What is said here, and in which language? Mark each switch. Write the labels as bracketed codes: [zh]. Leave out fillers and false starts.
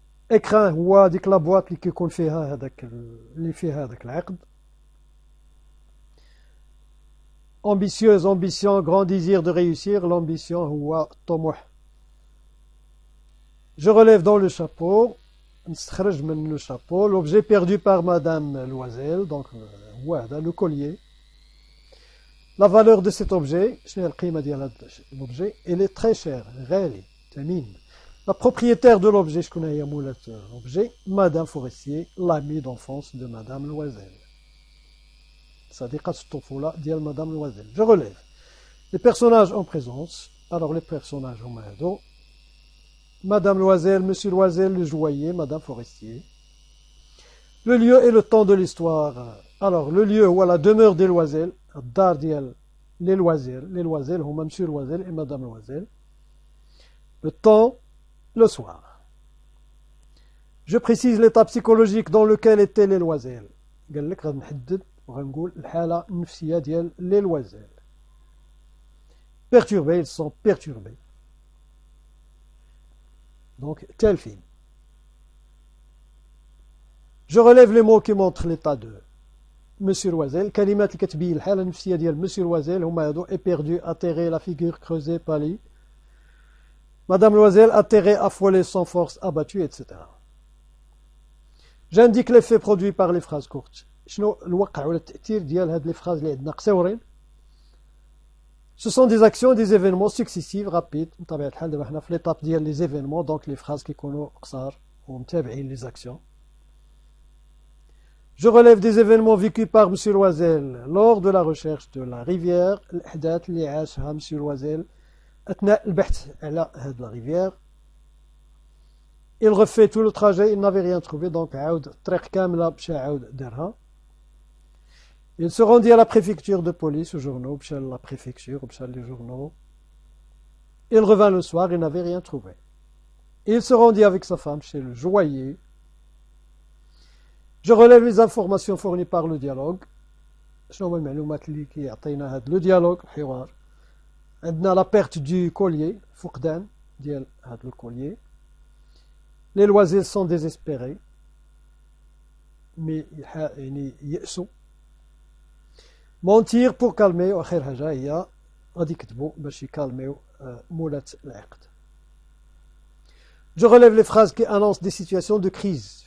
[ar] écran هو ديك لا بواط اللي كيكون فيها هذاك اللي فيها هذاك العقد. [fr] ambitieuse, ambition, grand désir de réussir. [ar] L'ambition هو طموح. [fr] Je relève dans le chapeau. [ar] نستخرج من [fr] le chapeau l'objet perdu par madame Loisel, donc هو هذا le collier. La valeur de cet objet, [ar] شنو هي القيمة ديال هذا [fr] l'objet, elle est très chère, [ar] غالي, ثمين. [fr] La propriétaire de l'objet, [ar] شكون هي مولات [fr] l'objet, madame Forestier, l'amie d'enfance de madame Loisel. [ar] صديقة الطفولة ديال madame Loisel. [fr] Je relève. Les personnages en présence. Alors les personnages [ar] هما هادو. [fr] Madame Loisel, Monsieur Loisel, le joaillier, Madame Forestier. Le lieu et le temps de l'histoire. Alors, le lieu, هو la demeure des Loisel, [ar] الدار ديال [fr] les Loisel. Les Loisel هما Monsieur Loisel et Madame Loisel. Le temps, le soir. Je précise l'état psychologique dans lequel étaient les Loisel. [ar] قال لك غنحدد وغنقول الحالة النفسية ديال les Loisel. [fr] Perturbés, ils sont perturbés. Donc, tel film. Je relève les mots qui montrent l'état de Monsieur Loisel. [ar] كلمات اللي كتبين الحالة النفسية ديال Monsieur Loisel هما هادو: éperdu, atterré, la figure creusée, pâlie. [fr] Madame Loisel, atterrée, affolée, sans force, abattue, etc. J'indique l'effet produit par les phrases courtes. [ar] شنو الوقع ولا التأثير ديال هاد لي فراز اللي عندنا قصيورين. [fr] Ce sont des actions et des événements successifs, rapides. [ar] بطبيعة الحال دابا حنا في l'étape ديال les événements, donc [fr] les phrases [ar] كيكونوا قصار ومتابعين [fr] les actions. Je relève des événements vécus par Monsieur Loisel lors de la recherche de la rivière. [ar] الأحداث اللي عاشها Monsieur Loisel أثناء البحث على هاد la rivière. [fr] Il refait tout le trajet, il n'avait rien trouvé, donc [ar] عاود الطريق كاملة مشى عاود دارها. [fr] Il se rendit à la préfecture de police, aux journaux, à la préfecture, les journaux. Il revint le soir, il n'avait rien trouvé. Il se rendit avec sa femme chez le joaillier. Je relève les informations fournies par le dialogue. [ar] شنو هما المعلومات اللي كيعطينا هاد لو ديالوغ الحوار. عندنا [fr] la perte du collier, [ar] فقدان ديال هاد le collier. [fr] Les Loisel sont désespérés, mais [ar] يعني يأسوا. [fr] mentir pour calmer [ar] واخر حاجه هي غادي يكتبوا باش يكالميو مولات العقد. [fr] Je relève les phrases qui annoncent des situations de crise.